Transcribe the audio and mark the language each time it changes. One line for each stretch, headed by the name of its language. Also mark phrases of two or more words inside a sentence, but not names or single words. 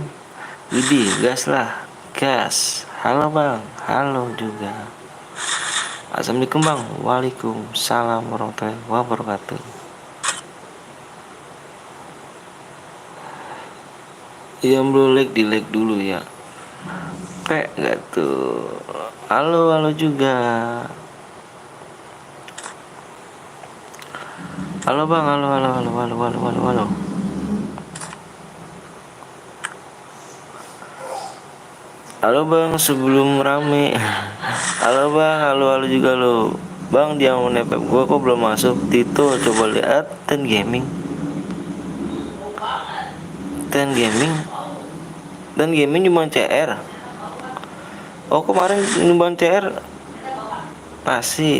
Indonesian: Widih, gas lah, gas. Halo bang, halo juga. Assalamualaikum bang.
Arabic: وعليكم السلام ورحمة الله وبركاته.
Indonesian: Yang belum like di like dulu ya. Kayak gak tuh. Halo, halo juga. Halo bang, halo, halo, halo, halo, halo, halo, halo. Halo bang, sebelum rame. Halo bang, halo, halo juga lo. Bang, dia mau nepep gua kok belum masuk. Tito, coba lihat Ten gaming Dan gaming cuma CR. Oh, kemarin nyumbang CR pasti.